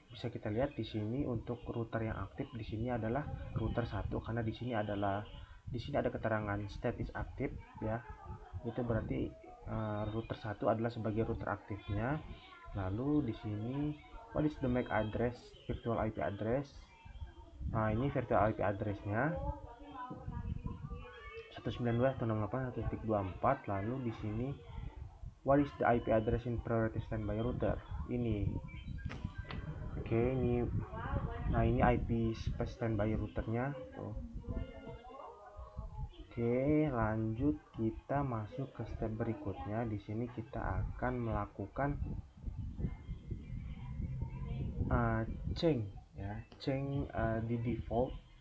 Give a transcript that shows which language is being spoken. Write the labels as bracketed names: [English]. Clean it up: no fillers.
[Indonesian] Bisa kita lihat di sini untuk router yang aktif di sini adalah router 1, karena di sini ada keterangan [English] state is active [Indonesian] ya. Itu berarti router 1 adalah sebagai router aktifnya. Lalu di sini [English] what is the MAC address, virtual IP address? [Indonesian] Nah, ini virtual IP address-nya 192.168.1.24. Lalu di sini [English] what is the IP address in priority standby router? [Indonesian] Ini. Oke, ini. Nah, ini IP standby routernya tuh. Oke, lanjut kita masuk ke step berikutnya. Di sini kita akan melakukan change ya, di default.